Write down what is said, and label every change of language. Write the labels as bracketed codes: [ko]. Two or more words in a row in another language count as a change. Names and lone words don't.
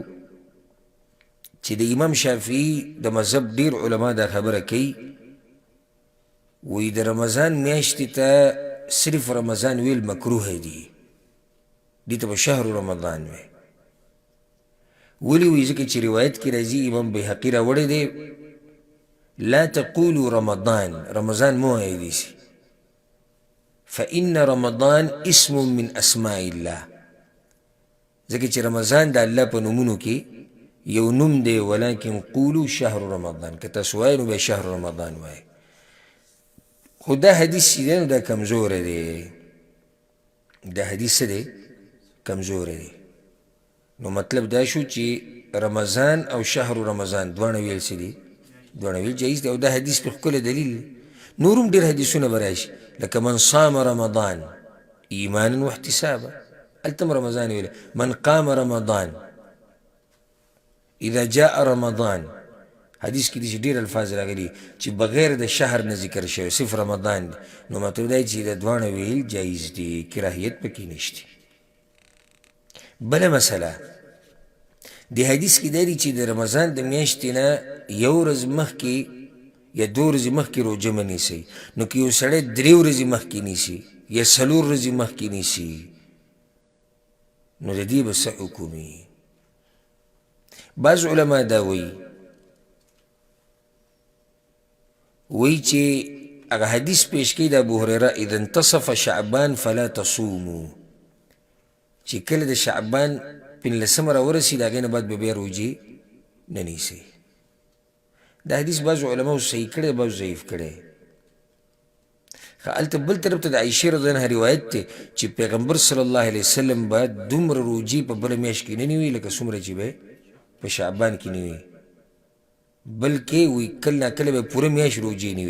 [ps] چې د امام شافعي د مذهب ډېر علما دا خبره کوي وایي د رمضان میاشتې ته صرف رمضان ویل مکروه دي دې ته به [ar] شهر رمضان [ps] وی ولې وایي ځکه چې روایت کې راځي امام بیهقي راوړی دی [ar] لا تقولوا [ps] رمضان مو وایي داسې [ar] فإن رمضان اسم من اسماء الله [ps] ځکه چې رمضان د الله په نومونو کې یو نوم دی ولکن [ar] قولوا شهر رمضان [ps] که تاسو وایئ نو بیا [ar] شهر رمضان [ps] وایئ خو دا حدیث چې دی نو دا کمزوری دی دا حدیث څه دی کمزوری دی نو مطلب دا شو چې رمضان او [ar] شهر رمضان [ps] دواړه ویل څه دي دواړه ویل جایز دی او دا حدیث په ښکلی دلیل نور هم ډېر حدیثونه به راشي لکه [ar] من صام رمضان ایمانا واحتسابا [ps] التم رمضان ویل [ar] من قام رمضان اذا جاء رمضان [ps] حدیث کې داسې ډېر الفاظ راغلي چې بغیر د شهر نه ذکر شوی صرف رمضان دی نو مطلب دا چې د دواړه ویل جایز دي کراهیت پکې نشته. بله مسله د حدیث کې دا دی چې د رمضان د میاشتې نه یو ورځ مخکې یا 2 ورځې مخکې روژه مه نیسئ. نو که یو سړی 3 ورځې مخکې نیسي یا 4 ورځې مخکې نیسي نو د دې به څه حکم وي؟ بعض علما دا وایي چې هغه حدیث پیش کوي د ابوهریره [ar] اذا انتصف شعبان فلا تصوموا، [ps] چې کله د شعبان 15 راورسي د هغې نه بعد به بیا روژې نه نیسئ. دا حدیث بعضو علماو صحیح کړی بعضو ضعیف کړی. هلته بل طرف ته د عایشې [ar] رضی الله عنها [ps] روایت دی چې پیغمبر [ar] صلی الله علیه وسلم [ps] به دومره روژې په بله میاشت کې نه نیوي لکه څومره چې به په شعبان کې نیوي، بلکې وی کله ناکله به پوره میاشت روژې نیوي.